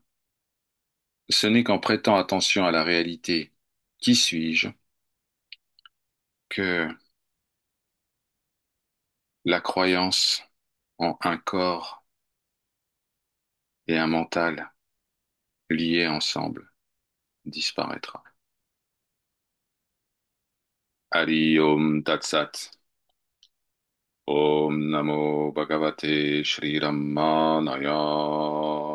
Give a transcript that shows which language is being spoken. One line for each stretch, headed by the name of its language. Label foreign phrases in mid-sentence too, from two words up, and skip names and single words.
French: Ce n'est qu'en prêtant attention à la réalité, qui suis-je, que la croyance en un corps et un mental liés ensemble disparaîtra.
Sanskrit: हरि ॐ तत् सत्. ॐ नमो भगवते श्री रमणाय.